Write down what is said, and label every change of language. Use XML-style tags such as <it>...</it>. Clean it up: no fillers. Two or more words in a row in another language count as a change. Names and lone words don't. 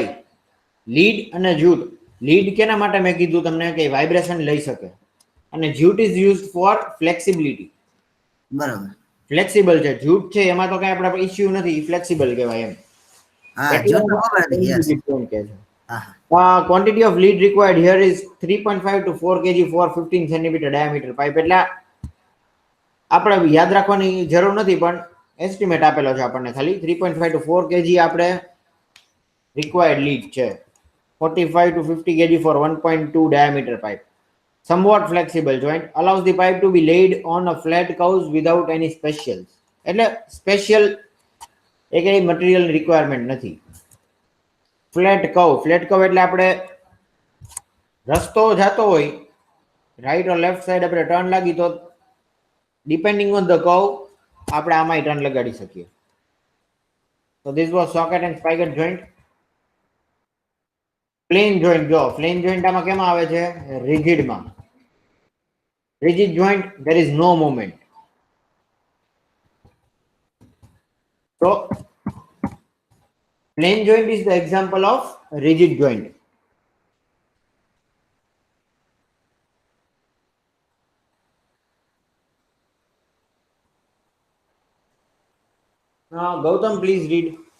<gu>લીડ અને જ્યુટ. લીડ કેના માટે મેં કીધું તમને કે વાઇબ્રેશન લઈ શકે, અને</gu> <en>jute is used for flexibility.</en> <gu>બરાબર. ફ્લેક્સિબલ છે. જ્યુટ છે એમાં તો કઈ આપણે ઇશ્યુ નથી, ફ્લેક્સિબલ કહેવાય એમ. હા એટલે જ્યોત ખબર હતી. યસ.</gu> <en>rigid joint</en> <gu>કહે છે. હા</gu> <en>Quantity of lead required here is 3.5 to 4 kg for 15 centimeter diameter pipe.</en> <gu>એટલે આપણે યાદ રાખવાની જરૂર નથી, પણ એસ્ટિમેટ આપેલો છે આપણને ખાલી 3.5 to 4 kg આપણે</gu> <en>required lead</en> <gu>છે.</gu> <en>45 to 50 kg for 1.2 diameter pipe. Somewhat flexible joint allows the pipe to be laid on a flat curves without any specials.</en> <gu>એટલે સ્પેશિયલ એક એ</gu> <en>material requirement</en> <gu>નથી.</gu> <en>flat curve</en> <gu>એટલે આપણે રસ્તો જાતો હોય,</gu> <en>right or left side</en> <gu>આપણે ટર્ન લાગી તો</gu> <en>depending on the curve</en> <gu>આપણે આમાં ટર્ન લગાડી શકીએ.</gu> <en>So this was socket and spigot joint. plain joint,</en> <gu>જો</gu> <en>plain joint</en> <gu>આમાં કેમાં આવે છે?</gu> <en>રિજિડ માં. rigid joint there is no movement. So plain joint is the example of rigid joint. Now Gautam, please read.</en>